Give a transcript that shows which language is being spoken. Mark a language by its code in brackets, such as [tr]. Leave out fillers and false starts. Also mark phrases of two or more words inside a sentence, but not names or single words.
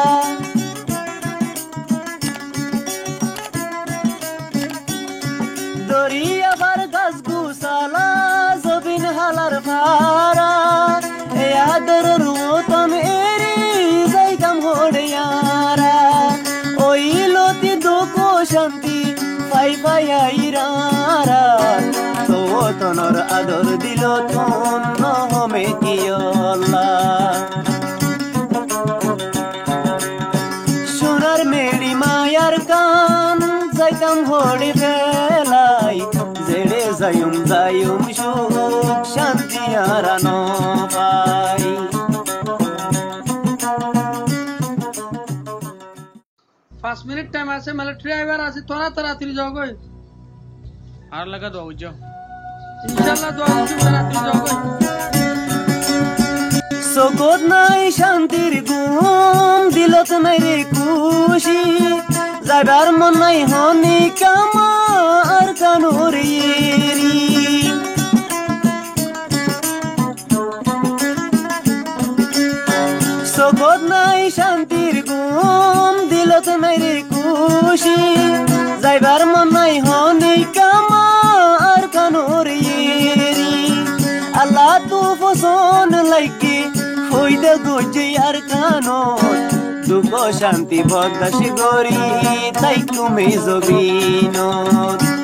[rhg] Doriya vargas gusala zobin halar fara ya doror wo to meri zaitam hodiyara oi loti doko shanti Pai airara to tonor ador dilo ton no me kiyolla sonar meri mayar kan zaitam hori felai zede zayum shuk shanti arano bhai [bn] 5 मिनट टाइम আছে [en] military driver [bn] আছে তোরা তাড়াতাড়ি যাও গো আর লাগা দাও যাও [ar] إن شاء الله [bn] দোয়া করছি তাড়াতাড়ি যাও গো [rhg] Sokot nai shantir gum dilot nai re kushi Zagar mon nai honi kamar kanur yeri Sokot nai shantir gum dilot nai re kushi Zagar mon nai honi kamar kanur yeri Allah tu foson laiki Hoida goje yar kanot Duko shanti bogdashi gori Taiku mezobinot